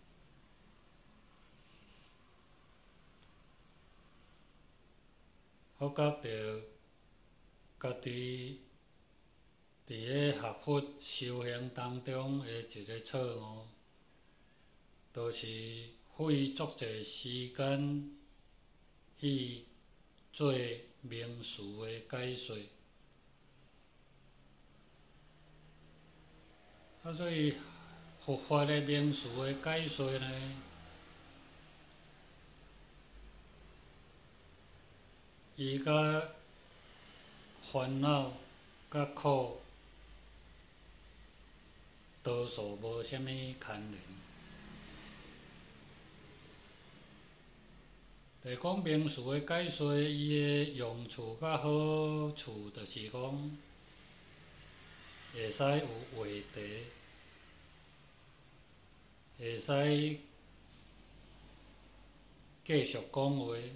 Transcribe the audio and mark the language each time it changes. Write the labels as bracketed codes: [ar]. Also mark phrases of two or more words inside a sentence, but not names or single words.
[nan] 发觉到家己伫个学佛修行当中的一个错误，就是费足侪时间去做名词的解说。所以佛法的名词的解说呢，伊甲烦恼、甲苦，多数无啥物牵连。就讲名词的解说，伊的用处甲好处，就是讲会使有话题，会使继续讲话。